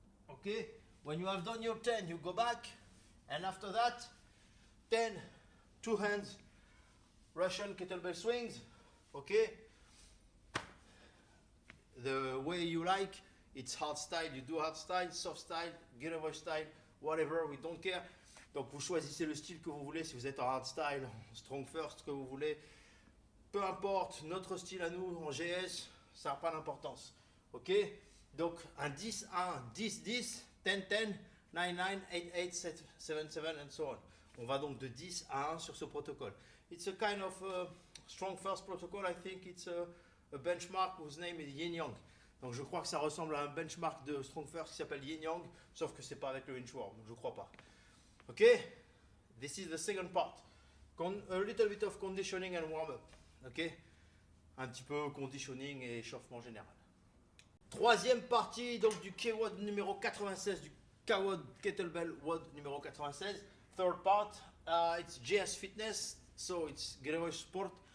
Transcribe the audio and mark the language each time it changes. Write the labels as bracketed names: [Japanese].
[English] Okay, when you have done your 10, you go back. And after that, 10, 2 hands, Russian kettlebell swings, okay? The way you like, it's hard style, you do hard style, soft style, getaway style, whatever, we don't care. [French] Donc vous choisissez le style que vous voulez, si vous êtes en hard style, strong first, que vous voulez. Peu importe, notre style à nous, en GS, ça n'a pas d'importance, ok? Donc un 10, 1, 10, 10, 10, 10, 9, 9, 8, 8, 7, 7, 7, [English] and so on. [French] On va donc de 10 à 1 sur ce protocole. [English] It's a kind of strong first protocol. I think it's a benchmark whose name is Yin Yang. [French] Donc je crois que ça ressemble à un benchmark de strong first qui s'appelle Yin Yang, sauf que c'est pas avec le inchworm, donc je crois pas. [English] Ok? This is the second part. A little bit of conditioning and warm-up. Ok? [French] Un petit peu conditioning et échauffement général. Troisième partie donc du K-WOD numéro 96, du K-WOD Kettlebell WOD numéro 96. [English] Third part, it's GS Fitness, so it's Getaway Sport.